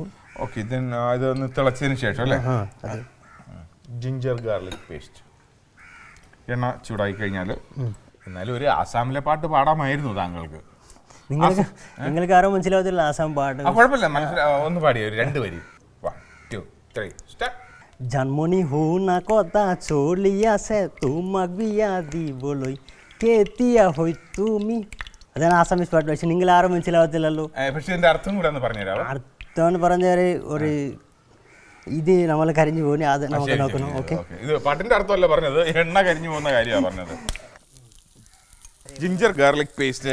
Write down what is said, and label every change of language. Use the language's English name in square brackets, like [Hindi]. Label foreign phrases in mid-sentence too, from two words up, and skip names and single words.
[Malayalam] ഓക്കെ, ഇതൊന്ന് തിളച്ചതിന് ശേഷം അല്ലേ? [English] ginger garlic paste. [Malayalam] എണ്ണ ചൂടായി കഴിഞ്ഞാൽ എന്നാലും ഒരു ആസാമിലെ പാട്ട് പാടാമായിരുന്നു താങ്കൾക്ക്. നിങ്ങൾക്ക് ആരോ മനസ്സിലാവത്തില്ല ആസാം പാട്ട്. കുഴപ്പമില്ല, ഒന്ന് പാടിയ ഒരു 2 വരി. 1 2 3 സ്റ്റാർട്ട്. [Assamese] জন্মনি হো না কথা চলিয়াছে তোমাক বিয়া দিবলৈ কেতিয়া হই তুমি. [Malayalam] അതാണ് ആസാമീസ് പാട്ട്. പക്ഷെ നിങ്ങൾ ആരും മനസ്സിലാവത്തില്ലല്ലോ. പക്ഷെ ഇതിന്റെ അർത്ഥം കൂടെ ഒന്ന് പറഞ്ഞുതരാമോ? അർത്ഥം എന്ന് പറഞ്ഞാൽ ഒരു ഇത് നമ്മൾ കരിഞ്ഞു പോകുന്നു, അത് നമുക്ക് നോക്കണം. ഓക്കെ, ഇത് പാട്ടിന്റെ അർത്ഥമല്ല പറഞ്ഞത്, എണ്ണ കരിഞ്ഞു പോകുന്ന കാര്യമാണ് പറഞ്ഞത്. [English] ginger garlic paste